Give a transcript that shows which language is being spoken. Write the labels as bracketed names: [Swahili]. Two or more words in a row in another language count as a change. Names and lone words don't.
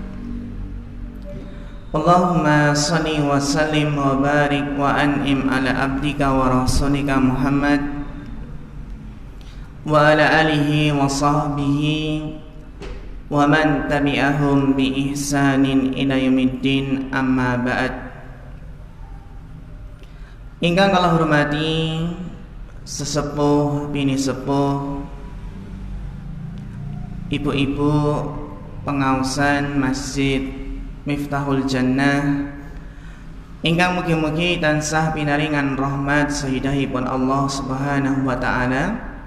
[Arabic] اللهم صل وسلم وبارك وأنعم على عبدك ورسولك محمد وعلى آله وصحبه ومن تبعهم بإحسان إلى يوم الدين أما بعد. [Javanese] Ingkang kula hormati sesepuh bini sepuh, ibu-ibu pengausan Masjid Miftahul Jannah, ingkang mugi-mugi tansah pinaringan rahmat sayidahipun [Arabic] الله سبحانه وتعالى.